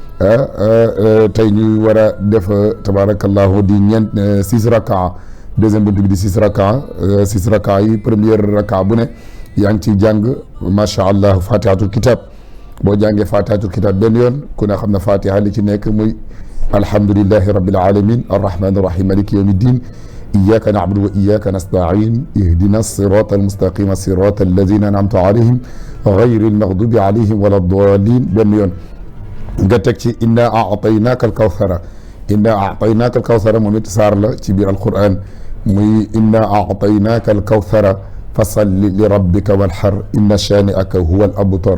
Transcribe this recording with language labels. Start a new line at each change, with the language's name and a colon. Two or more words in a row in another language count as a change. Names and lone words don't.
Wolof: tey ñuy war a def tabaarakallahu di ñeent 6 rakaa deuxième bunt bi di 6 rakaa yi première rakaa bu ne yaa ngi ciy jàng
Arabic: ما شاء الله فاتحة الكتاب
Wolof: boo jàngee
Arabic: فاتحة الكتاب
Wolof: benn yoon ku ne xam ne fatiha li ci nekk muy
Arabic: الحمد لله رب العالمين الرحمن الرحيم مالك يوم الدين إياك نعبد وإياك نستعين اهدنا الصراط المستقيم صراط الذين أنعمت عليهم غير المغضوب عليهم ولا الضالين
Wolof: benn yoon nga teg ci
Arabic: إنا أعطيناك الكوثر
Wolof: moom it saar la ci biir alquran muy
Arabic: إنا أعطيناك الكوثر فصل لربك وانحر إن شانئك هو الأبتر